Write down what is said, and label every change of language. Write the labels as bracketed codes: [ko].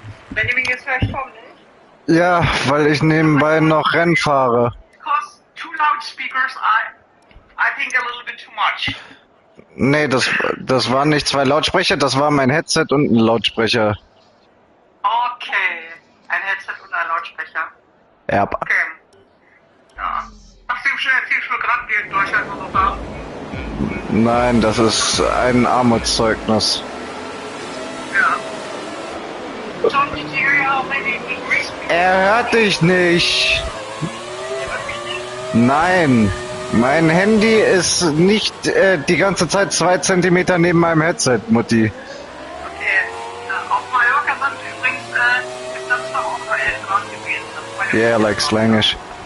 [de] Benjamin, jetzt höre ich Tom nicht. Ja, weil ich nebenbei noch Rennen fahre. [en] Because two loudspeakers, I think a little bit too much. [de] Nee, das waren nicht zwei Lautsprecher, das war mein Headset und ein Lautsprecher. Okay, ein Headset und ein Lautsprecher. Ja. Okay. Ja. Hast du ihm schon erzählt, wie gerade wir in Deutschland so fahren? Nein, das ist ein Armutszeugnis. Ja. [en] Tom, did you hear how many degrees we [de] Er hört dich nicht. hört mich nicht? Nein, mein Handy ist nicht die ganze Zeit 2 Zentimeter neben meinem Headset, Mutti. Okay. Auf Mallorca sind übrigens ist das doch auch nur 11 Grad gewesen. Das war [en] Yeah, like Slangish.